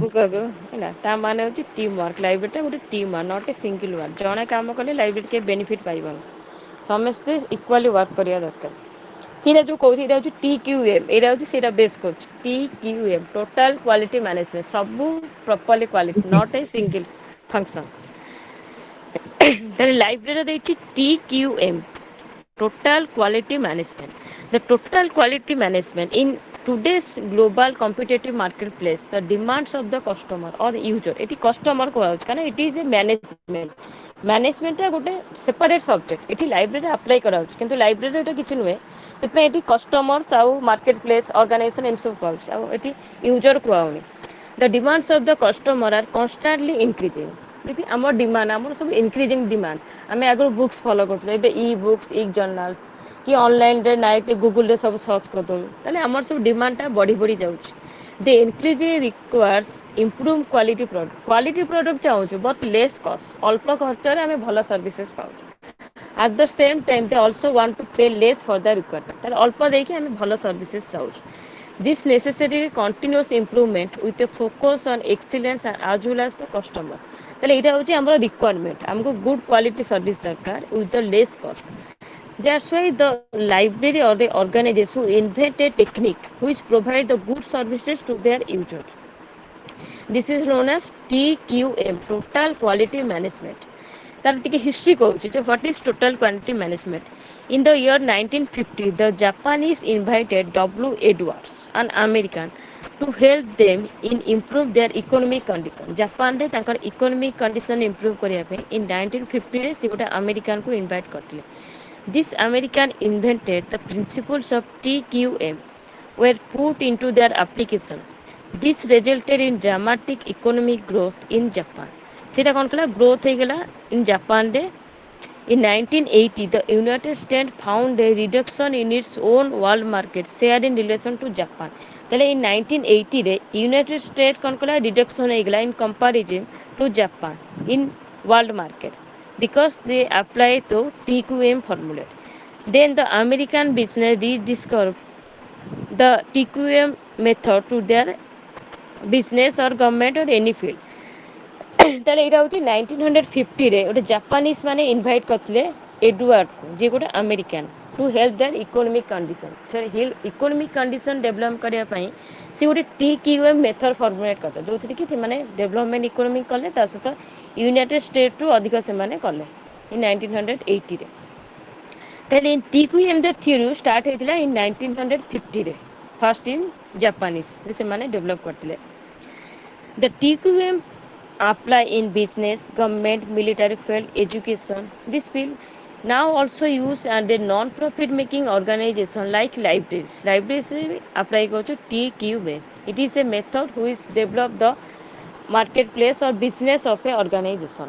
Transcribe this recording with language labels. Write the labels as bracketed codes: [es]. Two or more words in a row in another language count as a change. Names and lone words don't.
[or] ଆଗକୁ ଆଗକୁ ହେଲା ତା ମାନେ ହେଉଛି [en] team work [or] ଲାଇବ୍ରେରୀଟା ଗୋଟେ [en] team work not a single work [or] ଜଣେ କାମ କଲେ ଲାଇବ୍ରେରୀ କେବେ ବେନିଫିଟ୍ ପାଇବନି ସମସ୍ତେ [en] equally work [or] କରିବା ଦରକାର ସେଇଟା ଯେଉଁ କହୁଛି ଏଇଟା ହେଉଛି TQM ଏଇଟା ହେଉଛି ସେଇଟା ବେସ୍ କରୁଛି TQM [en] total quality management [or] ସବୁ [en] properly quality Okay. not a single function [or] ତାହେଲେ ଲାଇବ୍ରେରୀରେ ଦେଇଛି TQM [en] total quality management. The total quality management in today's global competitive marketplace, the demands of the customer or user. এটি customer [or] କୁହାଯାଉଛି କାରଣ [en] it is a management. [or] ମ୍ୟାନେଜମେଣ୍ଟଟା ଗୋଟେ [en] separate subject [or] ଏଠି ଲାଇବ୍ରେରୀରେ ଆପ୍ଲାଏ କରାଯାଉଛି କିନ୍ତୁ ଲାଇବ୍ରେରୀରେ ଏଇଟା କିଛି ନୁହେଁ ସେଥିପାଇଁ ଏଠି କଷ୍ଟମର୍ସ ଆଉ [en] market place organization [or] ଏମିତି ସବୁ କୁହାଯାଉଛି ଆଉ ଏଠି ୟୁଜର କୁହାହେଉନି [en] the demands of the customer are constantly increasing [or] ଯଦି ଆମର ଡିମାଣ୍ଡ ଆମର ସବୁ [en] increasing demand [or] ଆମେ ଆଗରୁ ବୁକ୍ସ ଫଲୋ କରୁଥିଲେ ଏବେ [en] e books e journals [or] କି ଅନଲାଇନରେ ନାଇଟ୍ ଗୁଗୁଲରେ ସବୁ ସର୍ଚ୍ଚ କରିଦେବୁ ତାହେଲେ ଆମର ସବୁ ଡିମାଣ୍ଡଟା ବଢ଼ି ବଢ଼ି ଯାଉଛି [en] the increasing requires improve quality product [or] ଚାହୁଁଛୁ [en] but less cost [or] ଅଳ୍ପ ଖର୍ଚ୍ଚରେ ଆମେ ଭଲ ସର୍ଭିସେସ୍ ପାଉଛୁ [en] at the same time they also want to pay less for the requirement [or] ତାହେଲେ ଅଳ୍ପ ଦେଇକି ଆମେ ଭଲ ସର୍ଭିସେସ୍ ଚାହୁଁଛୁ [en] this necessary continuous improvement with a focus on excellence as well as the customer [or] ତାହେଲେ ଏଇଟା ହେଉଛି ଆମର ରିକ୍ୱାରମେଣ୍ଟ ଆମକୁ ଗୁଡ୍ କ୍ୱାଲିଟି ସର୍ଭିସ୍ ଦରକାର [en] with the less cost that's why the library or the organization who invent a technique which provide the good services to their users this is known as TQM total quality management [or] ତାର ଟିକେ ହିଷ୍ଟ୍ରି କହୁଛି ଯେ [en] what is total quality management in the year 1950 the Japanese invited W. Edwards an American to help them in improve their economic condition [or] ଜାପାନରେ ତାଙ୍କର ଇକୋନୋମିକ୍ କଣ୍ଡିସନ୍ ଇମ୍ପ୍ରୁଭ୍ କରିବା ପାଇଁ ଇନ୍ 1950ରେ ସେ ଗୋଟେ ଆମେରିକାନକୁ ଇନଭାଇଟ୍ କରିଥିଲେ [en] this American invented the principles of TQM were put into their application this resulted in dramatic economic growth in Japan [or] ସେଇଟା କ'ଣ କଲା ଗ୍ରୋଥ୍ ହେଇଗଲା ଇନ୍ ଜାପାନରେ [en] in 1980 the United States found a reduction in its own world market share in relation to Japan ତାହେଲେ in 1980ରେ ୟୁନାଇଟେଡ୍ ଷ୍ଟେଟ୍ [or] କ'ଣ କଲା [en] ରିଡକ୍ସନ୍ ହେଇଗଲା in comparison to Japan in world market because they apply to TQM formula then the American business rediscovered the TQM method to their business or government or any field [or] ତାହେଲେ ଏଇଟା ହେଉଛି 1950ରେ ଗୋଟେ ଜାପାନିଜ୍ ମାନେ ଇନଭାଇଟ୍ କରିଥିଲେ ଏଡୱାର୍ଡକୁ ଯିଏ ଗୋଟେ ଆମେରିକାନ୍ [en] to help their economic condition [or] ସେ [en] economic condition develop [or] କରିବା ପାଇଁ ସେ ଗୋଟେ TQM [en] method formulate [or] କରିଥିଲେ ଯେଉଁଥିରେ କି ସେମାନେ [en] development economic [or] କଲେ ତା ସହିତ ୟୁନାଇଟେଡ୍ ଷ୍ଟେଟ୍ରୁ ଅଧିକ ସେମାନେ କଲେ ଇନ୍ 1980ରେ ତାହେଲେ TQM [en] the theory start [or] ହେଇଥିଲା ଇନ୍ 1950ରେ [en] first in Japanese [or] ସେମାନେ ଡେଭଲପ୍ କରିଥିଲେ ଦ TQM [en] apply in business, government, military field, education. This field now also used and a non-profit making organization like libraries. Libraries apply go to TQM. It is a method which develop the marketplace or business of a organization.